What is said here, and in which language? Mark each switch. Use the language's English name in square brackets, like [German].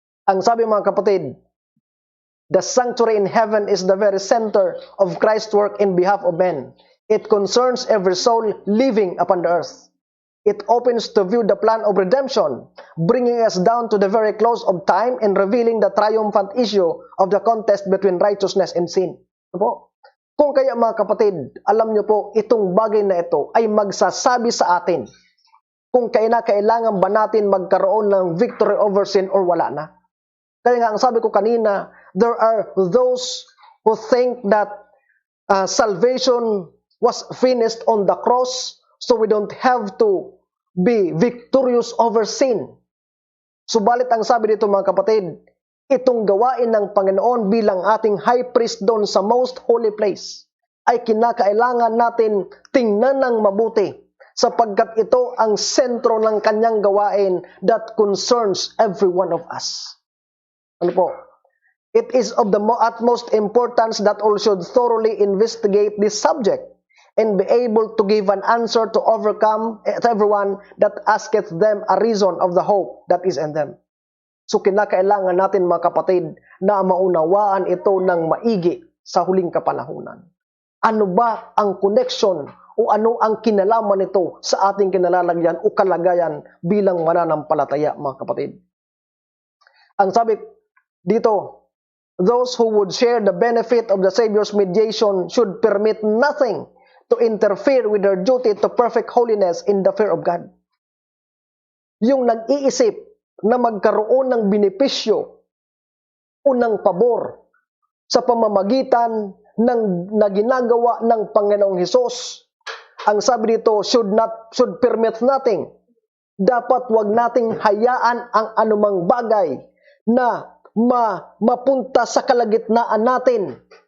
[Filipino] Ang sabi mga kapatid, [English] the sanctuary in heaven is the very center of Christ's work in behalf of men. It concerns every soul living upon the earth. It opens to view the plan of redemption, bringing us down to the very close of time and revealing the triumphant issue of the contest between righteousness and sin. [Filipino] Ano po? Kung kaya mga kapatid, alam niyo po, itong bagay na ito ay magsasabi sa atin kung kailangan ba natin magkaroon ng [English] victory over sin [Filipino] or wala na. Kaya nga, ang sabi ko kanina, [English] there are those who think that salvation was finished on the cross, so we don't have to be victorious over sin. [Filipino] Subalit ang sabi dito mga kapatid, itong gawain ng Panginoon bilang ating high priest doon sa most holy place ay kinakailangan natin tingnan ng mabuti sapagkat ito ang sentro ng kanyang gawain [English] that concerns every one of us. [Filipino] Ano po? [English] It is of the utmost importance that all should thoroughly investigate this subject and be able to give an answer to overcome everyone that asketh them a reason of the hope that is in them. [Filipino] So kinakailangan natin mga kapatid na maunawaan ito ng maigi sa huling kapanahunan. Ano ba ang connection o ano ang kinalaman nito sa ating kinalalagyan o kalagayan bilang mananampalataya mga kapatid? Ang sabi dito, [English] those who would share the benefit of the Savior's mediation should permit nothing to interfere with their duty to perfect holiness in the fear of God. [Filipino] Yung nag-iisip na magkaroon ng benepisyo o ng pabor sa pamamagitan ng na ginagawa ng Panginoong Hesus Ang sabi dito, [English] should permit nothing. [Filipino] Dapat wag nating hayaan ang anumang bagay na mapunta sa kalagitnaan natin.